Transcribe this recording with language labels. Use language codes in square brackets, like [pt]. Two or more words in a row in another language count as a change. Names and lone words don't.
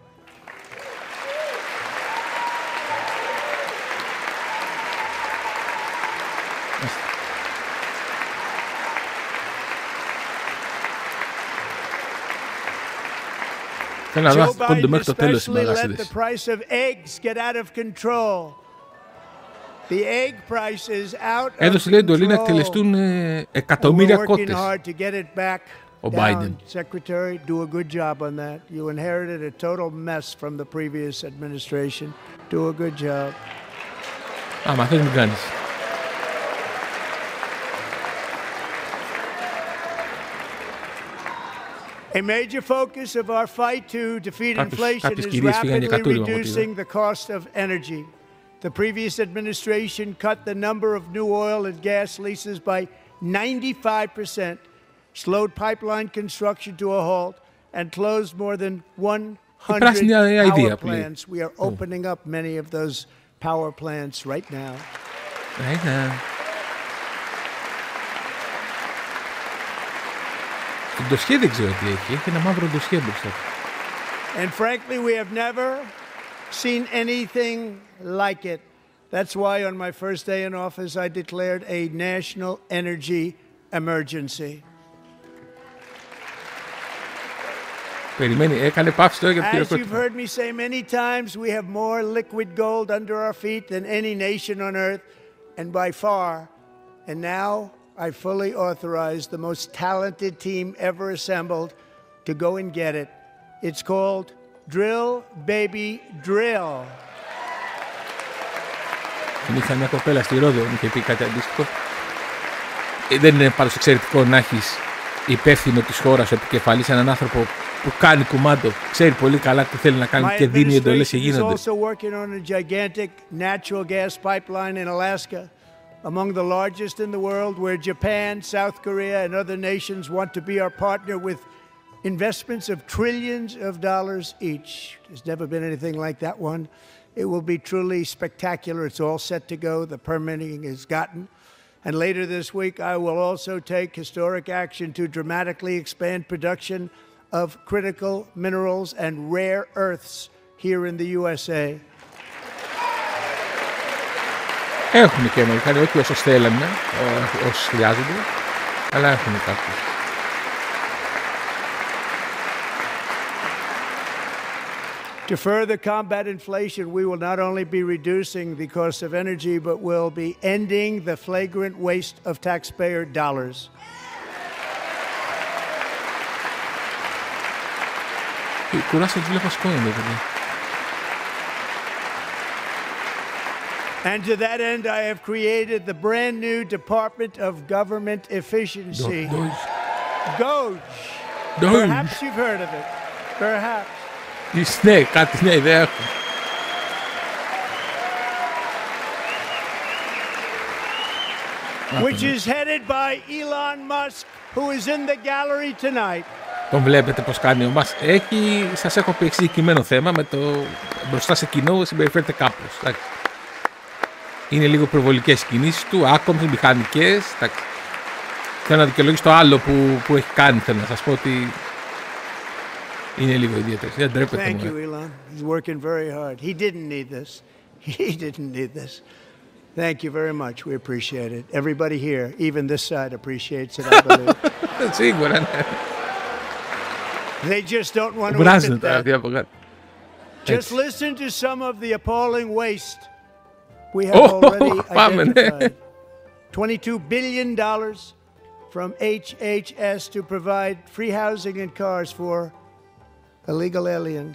[en] Joe Biden especially let the price of eggs get out of control. The egg price is out of [el] Έδωσε, λέει, εντολή να εκτελεστούν εκατομμύρια κότες. Ο Biden. [en] Secretary, do a good job on that. You inherited a total mess from the previous administration. Do a good job. [el] Άμα θες μην κάνεις. [en] A major focus of our fight to defeat inflation is rapidly reducing the cost of energy. The previous administration cut the number of new oil and gas leases by 95%, slowed pipeline construction to a halt, and closed more than 100 power plants. We are opening up many of those power plants right now. Right now. [el] Το ντοσιέ δεν ξέρω τι έχει. Έχει ένα μαύρο ντοσιέ μπροστά. [en] And frankly, we have never seen anything like it. That's why on my first day in office, I declared a national energy emergency. [el] Περιμένει, έκανε παύση τώρα για το [en] As you've heard me say many times, we have more liquid gold under our feet than any nation on earth, and by far. And now I fully authorize the most talented team ever assembled to go and get it. It's called Drill, Baby, Drill. [el] Είχα μια κοπέλα στη Ρόδο, μου είχε πει κάτι αντίστοιχο. Δεν είναι πάντως εξαιρετικό να έχεις υπεύθυνο της χώρας, ο επικεφαλής, έναν άνθρωπο που κάνει κουμάντο, ξέρει πολύ καλά τι θέλει να κάνει και δίνει εντολές και γίνονται. [en] Among the largest in the world, where Japan, South Korea, and other nations want to be our partner with investments of trillions of dollars each. There's never been anything like that one. It will be truly spectacular. It's all set to go. The permitting is gotten. And later this week, I will also take historic action to dramatically expand production of critical minerals and rare earths here in the USA. [el] Έχουμε και Αμερικάνοι, όχι όσους θέλαμε, όσους χρειάζονται, αλλά έχουμε κάποιους. [en] To further combat inflation, we will not only be reducing the cost of energy, but will be ending the flagrant waste of taxpayer dollars. And to that end, I have created the brand new Department of Government Efficiency. Doge. Perhaps you've heard of it. Perhaps. [el] Ναι, κάτι μια ιδέα έχω. [en] Which is headed by Elon Musk, who is in the gallery tonight. [el] Τον βλέπετε πως κάνει ο Μάσκ. Σας έχω πει εξειδικευμένο θέμα με το μπροστά σε κοινό συμπεριφέρεται κάπως. Είναι λίγο προβολικές κινήσεις του, άκομψες, μηχανικές. Θέλω να δικαιολογήσω το άλλο που έχει κάνει. Θέλω να σας πω ότι είναι λίγο ιδιαίτερος. Δεν ντρέπεται. [en] Thank you, Elon. He's working very hard. He didn't need this. He didn't need this. Thank you very much. We appreciate it. Everybody here, even this side, appreciates it, I believe. [el] Σίγουρα, ναι. [en] They just don't want to admit that. Just [el] Έτσι. [en] listen to some of the appalling waste we have already identified. $22 billion from HHS to provide free housing and cars for illegal aliens.